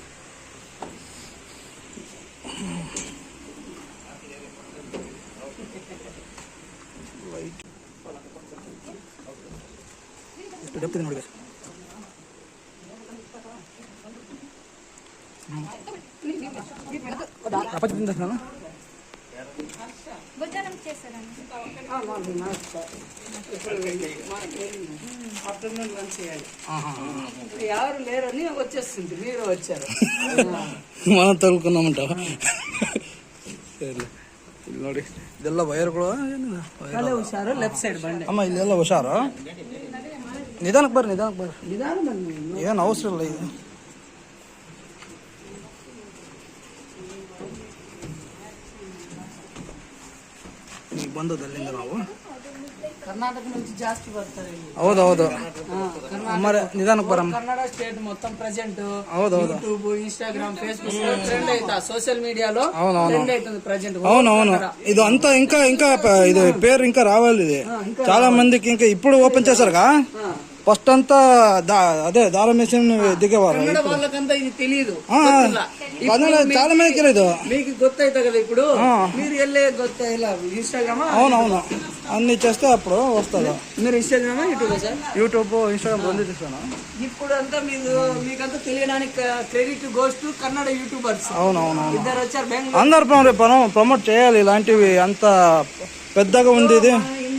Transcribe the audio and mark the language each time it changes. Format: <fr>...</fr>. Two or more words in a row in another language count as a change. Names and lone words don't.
<kn>ಎಷ್ಟು ಡೆಪ್ತ್ ಇದೆ ನೋಡಿ. ನಾನು</kn> <en>afternoon lunch</en> <te>చేయాలి. ఎవరు లేరని వచ్చేస్తుంది. మీరు వచ్చారు. మనం తగులుకున్నామంటావ.</te> <kn>ಇಲ್ಲಿ ನೋಡಿ ಇದೆಲ್ಲ ವೈರ್ಗಳು. ಹುಷಾರು.</kn> <en>left side</en> <kn>ಬಂಡೆ ಅಮ್ಮ, ಇಲ್ಲೆಲ್ಲ ಹುಷಾರು. ನಿಧಾನಕ್ಕೆ ಬರ್ರಿ. ನಿಧಾನ ಬನ್ನಿ. ಏನು ಅವಸರ ಇಲ್ಲ. ಇದು ಈಗ ಬಂದದಲ್ಲಿಂದ ನಾವು ಕರ್ನಾಟಕ నుంచి ಜಾಸ್ತಿ ಬರ್ತಾರೆ. ಹೌದೌದು. ನಿಧಾನಕ್ಕೆ ಬರಮ್ಮ. ಕನ್ನಡ ಸ್ಟೇಟ್ ಮೊత్తం ಪ್ರೆಸೆಂಟ್. ಹೌದೌದು.</kn> <te>ಯೂಟ್ಯೂಬ್, ಇನ್ಸ್ಟಾಗ್ರಾಮ್, ಫೇಸ್ಬುಕ್ ట్రెండ్ అవుతా.</te> <en>social media</en> <te>ట్రెండ్ అవుతుంది ప్రెసెంట్. అవునవును. ఇది అంతా ఇంకా ఇది పేరు ఇంకా రావాలి. ఇది చాలా మందికి ఇంకా ఇప్పుడు ఓపెన్ చేశారుగా. ఫస్ట్ అంతా అదే దారం మిషన్ దిగేవారు. వాళ్ళకంతా ఇది తెలియదు. కన్నడ చాలా మందికి తెలియదు. మీకు ಗೊತ್ತಾಯ್ತಾ కదా ఇప్పుడు మీరు వెళ్ళే</te> <kn>ಗೊತ್ತಾ ಇಲ್ಲ</kn> <te>ఇన్స్టాగ్రామ్. అవునవును. అన్ని చేస్తే అప్పుడు వస్తుంది. మీరు ఇన్స్టాగ్రామ్, యూట్యూబ్ సార్? యూట్యూబ్, ఇన్స్టాగ్రామ్ రెండు చూస్తాను. ఇప్పుడు అంతా మీకంతా తెలియడానికి</te> <en>credit goes to Kannada YouTubers.</en> <te>అవునవును. ఇద్దరు వచ్చారు బెంగళూరు. అందరు ప్రమోట్ చేయాలి ఇలాంటివి. అంత పెద్దగా ఉంది ఇది.</te>